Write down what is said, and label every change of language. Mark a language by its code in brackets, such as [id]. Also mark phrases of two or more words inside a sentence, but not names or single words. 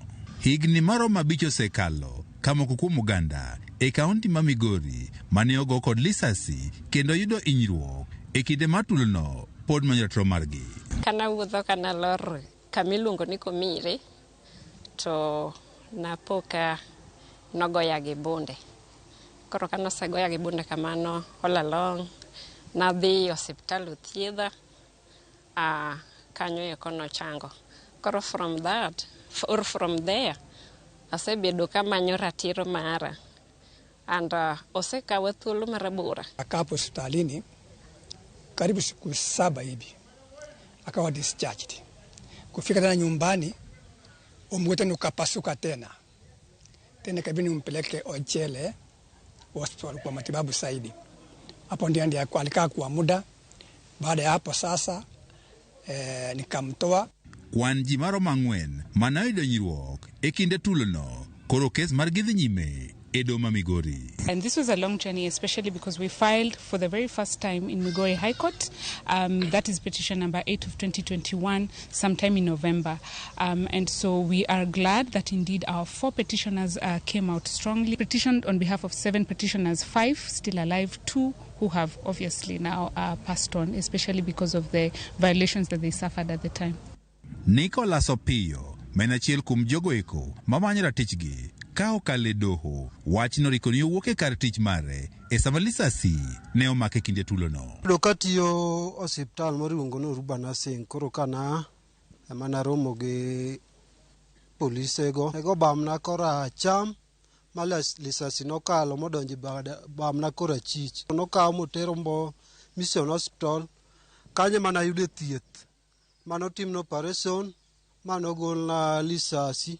[luo] Higni maromo 5 osekalo ka moko kuom oganda e kaunti ma Migori mane ogo kod lisasi kendo yudo hinyruok e kinde mar tulono pod manyo ratiro margi. Kana wuotho kana lor kamiluongo ni Komire to napoka nogoya gi bunde. Koro kana osegoya gi bunde kamano [en] all along [luo] nadhi osiptal othiedha kanyo eko nochango. Koro [en] from there [luo] asebedo kamanyo ratiro mara and osekawa thuolo marabora. [sw] Akapo hospitalini karibu siku 7 hivi akawa discharged. Kufika tena nyumbani umwete ukapasuka tena kabini umpeleke Ochele hospital kwa matibabu zaidi. Hapo ndiye alikaa kwa muda. Baada ya hapo sasa nikamtoa. [luo] Kwan ji maromo 4 manoyudo hinyruok e kinde tulono koro kes margi dhi nyime e doho ma Migori. [en] And this was a long journey, especially because we filed for the very first time in Migori High Court. That is petition number 8 of 2021, sometime in November. And so we are glad that indeed our 4 petitioners came out strongly. Petitioned on behalf of 7 petitioners, 5 still alive, 2 who have obviously now passed on, especially because of the violations that they suffered at the time. [luo] Nicholas Opio, menachiel kum jogo eko mamanyo ratichgi ka okale doho, wachno rikoni owuok e kar tich mare e sama lisasi ne omake kinde tulono. Katiyo osiptal moriwongo no Rubana Singh, koro kana mana romo gi polisego ego bamna kora cham malas lisasi nokalo modonji bamna kora chich nokawo motero mbo Mission Hospital kanye mana yude thieth manotimno operation manogol na lisasi.